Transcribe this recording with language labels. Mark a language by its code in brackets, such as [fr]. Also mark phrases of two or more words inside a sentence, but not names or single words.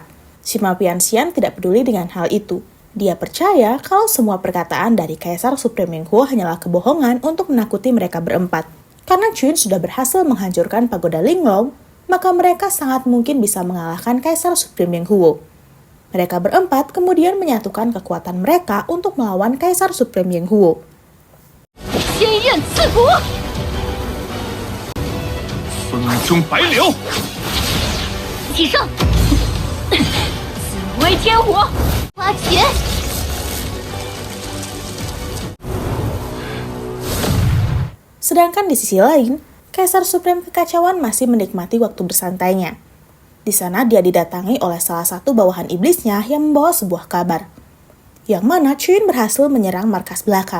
[id] Sima Pianxian tidak peduli dengan hal itu. Dia percaya kalau semua perkataan dari Kaisar Supreme Ying Huo hanyalah kebohongan untuk menakuti mereka berempat. Karena Chuyun sudah berhasil menghancurkan pagoda Linglong, maka mereka sangat mungkin bisa mengalahkan Kaisar Supreme Ying Huo. Mereka berempat kemudian menyatukan kekuatan mereka untuk melawan Kaisar Supreme Ying Huo. [zh] 仙刃刺骨，风中白柳，起身！紫薇天火，花劫！ [id] Sedangkan di sisi lain, Kaisar Supreme Kekacauan masih menikmati waktu bersantainya. Di sana dia didatangi oleh salah satu bawahan iblisnya yang membawa sebuah kabar. Yang mana Chuyun berhasil menyerang markas belakang.